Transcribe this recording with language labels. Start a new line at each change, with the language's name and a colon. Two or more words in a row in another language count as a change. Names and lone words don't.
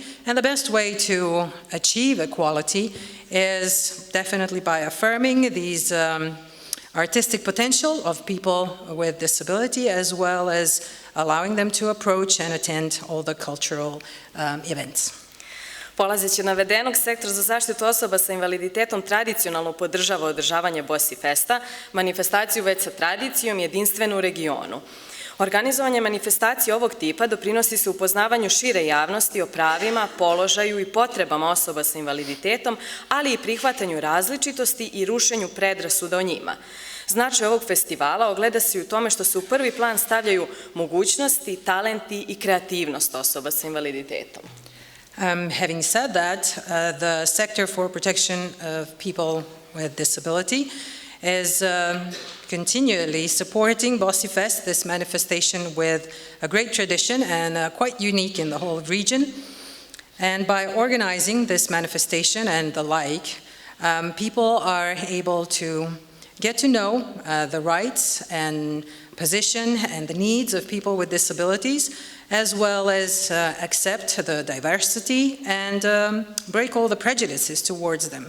English: And the best way to achieve equality is definitely by affirming these artistic potential of people with disability, as well as allowing them to approach and attend all the cultural events.
Serbian: Polazeći od navedenog, Sektor za zaštitu osoba sa invaliditetom tradicionalno podržava održavanje Bosifesta, manifestaciju već sa tradicijom jedinstvenu u regionu. Organizovanje manifestacije ovog tipa doprinosi se upoznavanju šire javnosti o pravima, položaju i potrebama osoba sa invaliditetom, ali i prihvatanju različitosti i rušenju predrasuda o njima. Značaj ovog festivala ogleda se i u tome što se u prvi plan stavljaju mogućnosti, talenti i kreativnost osoba sa invaliditetom.
English: Having said that, the Sector for Protection of People with Disability is continually supporting Bosifest, this manifestation with a great tradition and quite unique in the whole region. And by organizing this manifestation and the like, people are able to get to know the rights and position and the needs of people with disabilities, as well as accept the diversity and break all the prejudices towards them.